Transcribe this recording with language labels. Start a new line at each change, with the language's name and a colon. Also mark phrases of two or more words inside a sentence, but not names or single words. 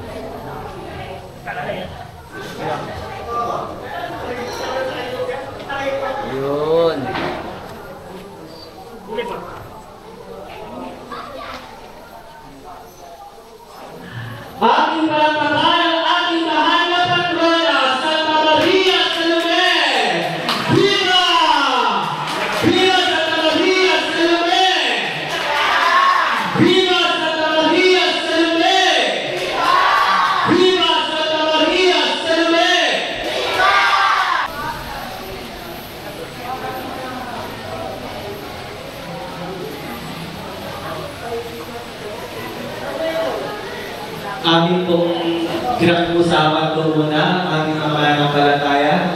Filipino: Yun. Hindi po. Ating palakpakan ang ating mahal na patrona, Santa Maria Salome! Viva! Viva Santa Maria Salome! Viva Santa Maria Salome! Viva Santa Maria Salome! Amin pong kinakusawan po muna ang aming mga mananampalataya.